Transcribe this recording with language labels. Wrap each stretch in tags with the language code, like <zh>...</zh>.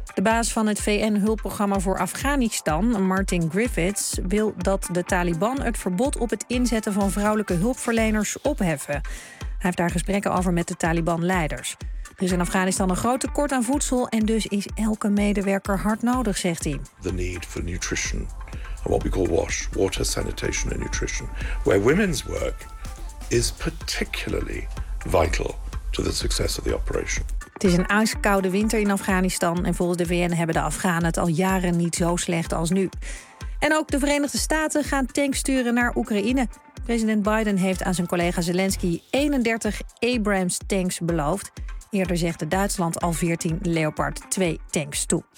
<nl>De baas van het VN-hulpprogramma voor Afghanistan, Martin Griffiths, wil dat de Taliban het verbod op het inzetten van vrouwelijke hulpverleners opheffen. Hij heeft daar gesprekken over met de Taliban-leiders. Er is in Afghanistan een groot tekort aan voedsel en dus is elke medewerker hard nodig, zegt hij.</nl> <en>The need for nutrition, what we call WASH, water, sanitation and nutrition, where women's work is particularly vital to the success of the operation.</en> <nl>Het is een ijskoude winter in Afghanistan en volgens de VN hebben de Afghanen het al jaren niet zo slecht als nu. En ook de Verenigde Staten gaan tanks sturen naar Oekraïne. President Biden heeft aan zijn collega Zelensky 31 Abrams tanks beloofd. Eerder zegt de Duitsland al 14 Leopard 2 tanks toe.</nl>